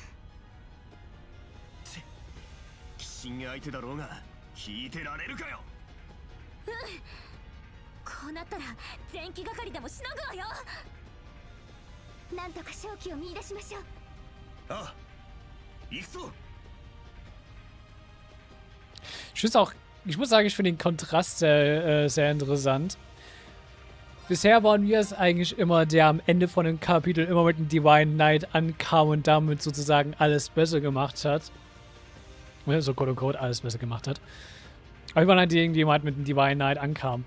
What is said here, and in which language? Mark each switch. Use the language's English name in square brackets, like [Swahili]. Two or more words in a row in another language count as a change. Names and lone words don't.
[Japanese] 鬼神相手だろうが引いてられるかよ。こうなったら前期係でもしのぐわよ。なんとか勝機を見出しましょう。ああ、行くぞ。 [German] Ich muss sagen, ich finde den Kontrast sehr interessant. Bisher waren wir es eigentlich immer, der am Ende von dem Kapitel immer mit dem [English] Divine Knight [German] ankam und damit sozusagen alles besser gemacht hat. So [English] quote unquote [German] alles besser gemacht hat. Aber wir waren halt irgendjemand mit dem [English] Divine Knight [German] ankam.